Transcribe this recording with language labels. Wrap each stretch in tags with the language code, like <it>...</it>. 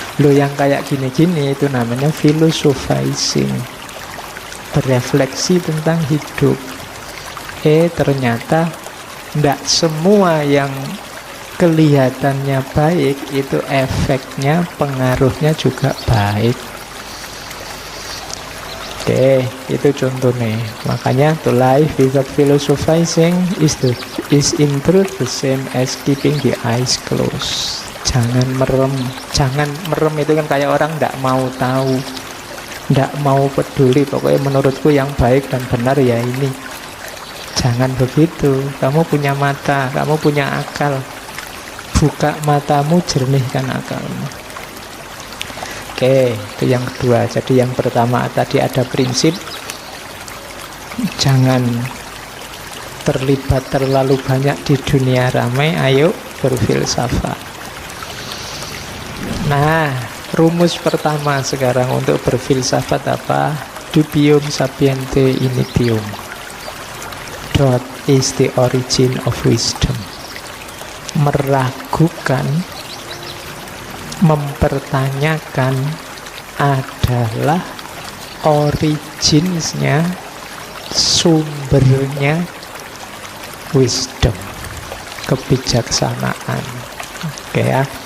<id>Lo yang kayak gini-gini itu namanya philosophizing, berefleksi tentang hidup. Ternyata tidak semua yang kelihatannya baik itu efeknya, pengaruhnya juga baik. Oke, itu contohnya. Makanya</id> <en>to live without philosophizing is in truth the same as keeping the eyes closed.</en> <id>Jangan merem. Jangan merem itu kan kayak orang tidak mau tahu, tidak mau peduli. Pokoknya menurutku yang baik dan benar ya ini. Jangan begitu. Kamu punya mata, kamu punya akal. Buka matamu, jernihkan akalmu. Oke, itu yang kedua. Jadi yang pertama tadi ada prinsip, jangan terlibat terlalu banyak di dunia ramai. Ayo berfilsafat. Nah, rumus pertama sekarang untuk berfilsafat apa?</id> <la>Dubium sapiente initium.</la> <en>Doubt is the origin of wisdom.</en> <id>Meragukan, mempertanyakan adalah originsnya, sumbernya wisdom, kebijaksanaan. Oke ya.</id>